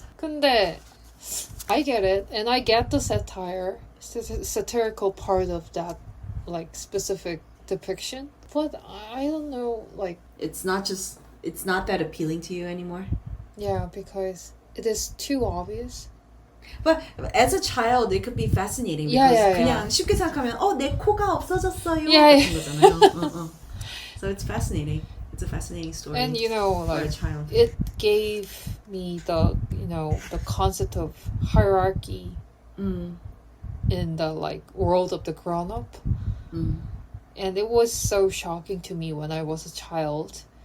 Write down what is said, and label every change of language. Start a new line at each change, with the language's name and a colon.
English: 근데 I get it, and I get the satirical part of that, like specific depiction. But I don't know, like It's not that appealing to you anymore. yeah, because it is too obvious. But as a child, it could be fascinating Yeah, because yeah,
Korean: 그냥 쉽게 생각하면 내 코가 없어졌어요.
English: Yeah,
Korean: 같은 거잖아요.
English: So it's fascinating. It's a fascinating story. And for a like child. it gave me the concept of hierarchy in the like world of the grown up. And it was so shocking to me when I was a child.